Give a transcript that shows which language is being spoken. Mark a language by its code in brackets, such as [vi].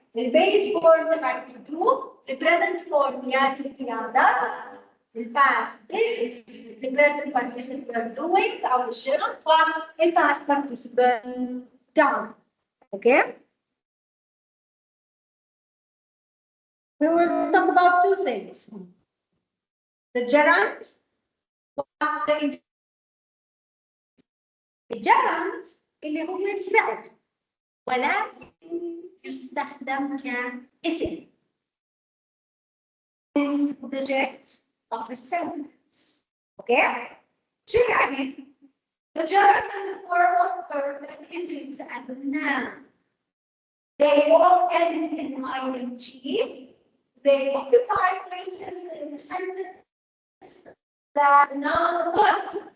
[en] The base form the verb to do, the present form يأتي does, the past did, the present participle doing [ar] أو الشرط, [en] the past participle done. Okay? We will talk about two things. The gerund, [ar] الجرند اللي هو الفعل ولكن يستخدم كاسم. [en] Is the object of a sentence. Okay? [ar] شو يعني؟ [en] The gerund is a formal verb that is used as a noun. They all end in ing. They occupy places in the sentence that noun what?